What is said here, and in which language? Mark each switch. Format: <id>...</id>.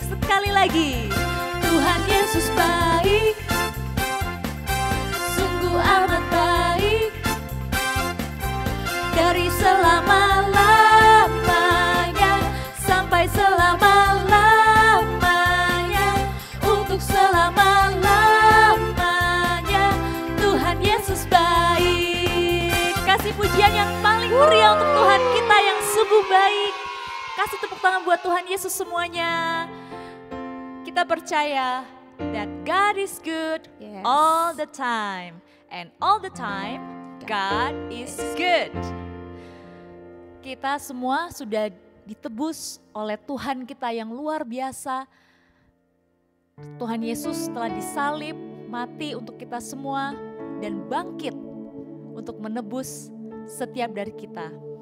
<id>Sekali lagi, Tuhan Yesus baik, sungguh amat baik, dari selama-lamanya sampai selama-lamanya, untuk selama-lamanya. Tuhan Yesus baik. Kasih pujian yang paling meriah untuk Tuhan kita yang sungguh baik. Kasih tepuk tangan buat Tuhan Yesus semuanya. Kita percaya</id> <en>that God is good all the time. And all the time God is good.</en> <id>Kita semua sudah ditebus oleh Tuhan kita yang luar biasa. Tuhan Yesus telah disalib, mati untuk kita semua, dan bangkit untuk menebus setiap dari kita.</id>